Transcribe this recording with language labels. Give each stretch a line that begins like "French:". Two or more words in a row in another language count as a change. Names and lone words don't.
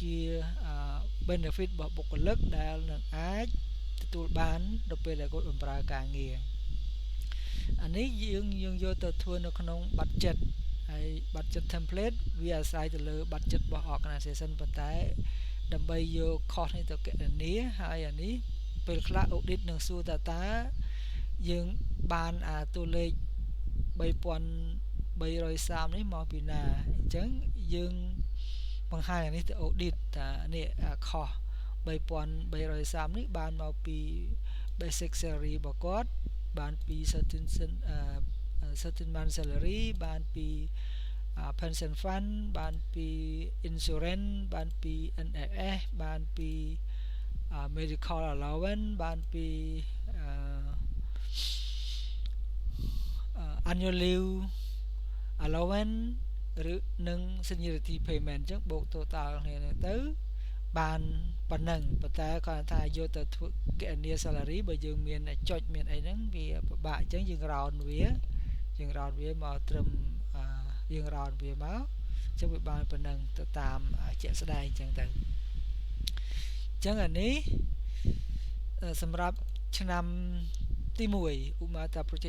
Khmer: benefit របស់បុគ្គលិកដែលនឹងអាចទទួលបាននៅពេលដែលគាត់បម្រើការងារអានេះយើងយកទៅធ្វើនៅក្នុង budget ហើយ
English: budget template
Khmer: វាអាស្រ័យទៅលើ budget របស់ organization ប៉ុន្តែដើម្បីយក cost នេះទៅគណនាហើយអានេះពេលខ្លះ audit នឹងសួរថាយើងបានតួលេខ 3330 នេះមកពីណាអញ្ចឹងយើងបង្ហាញអានេះទៅ audit ថានេះ cost 3330 នេះបានមកពី
English: basic salary
Khmer: របស់គាត់បានពី
English: certain month salary
Khmer: បានពី
English: pension fund
Khmer: បានពី insurance បានពី NHS បានពី
English: medical allowance
Khmer: បានពី
English: annual leave allowance
Khmer: ឬនឹង
English: seniority payment
Khmer: អញ្ចឹងបូក total គ្នាទៅបានប៉ុណ្ណឹងប៉ុន្តែគាត់ថាយកទៅធ្វើគណនា salary បើយើងមានចុចមានអីហ្នឹងវាពិបាកអញ្ចឹងយើង round វាមក ត្រឹមយើង round វាមកអញ្ចឹងវាបានប៉ុណ្ណឹងទៅតាមជាក់ស្ដែងអញ្ចឹងទៅអញ្ចឹងអានេះសម្រាប់ឆ្នាំទី1ឧបមាថា project